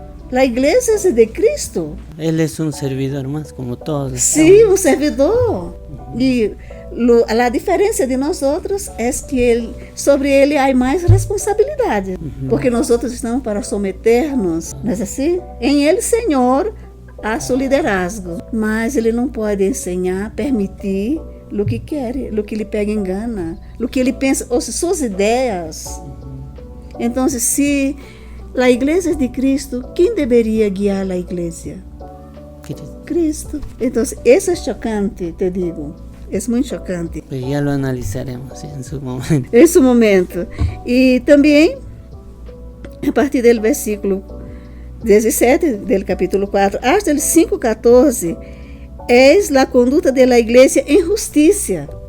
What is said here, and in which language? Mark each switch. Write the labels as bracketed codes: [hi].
[es] La iglesia es de Cristo. Él es un servidor más, como todos. Sí, un servidor. Y la diferencia de nosotros es que sobre ele hay más responsabilidad. Porque nosotros estamos para someternos, ¿no es así? En el Señor [pt] há seu liderazgo, mas ele não pode ensinar, permitir o que quer, o que lhe pega em gana, o que ele pensa, ou suas ideias. Então, se a igreja é de Cristo, quem deveria guiar a igreja? Cristo. Então, isso é chocante, te digo. É muito chocante. [es] Ya lo analizaremos en su momento. [pt] Em seu momento. E também, a partir do versículo 17 [es] del capítulo 4 hasta el 5:14 es la conducta de la iglesia en justicia.